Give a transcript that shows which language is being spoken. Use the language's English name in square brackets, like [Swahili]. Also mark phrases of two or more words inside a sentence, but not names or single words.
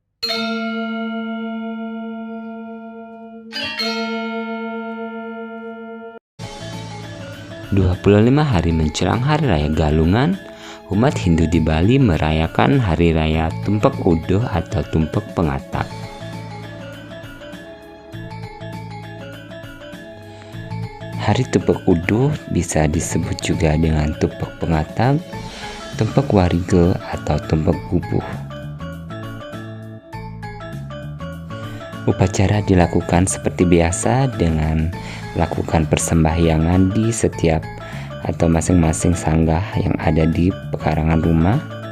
[Indonesian] 25 hari menjelang Hari Raya Galungan, umat Hindu di Bali merayakan Hari Raya Tumpek Uduh atau Tumpek Pengatap. Hari Tumpek Uduh bisa disebut juga dengan Tumpek Pengatap, Tumpek Warige atau Tumpek Bubuh. Upacara dilakukan seperti biasa dengan melakukan persembahyangan di setiap atau masing-masing sanggah yang ada di pekarangan rumah.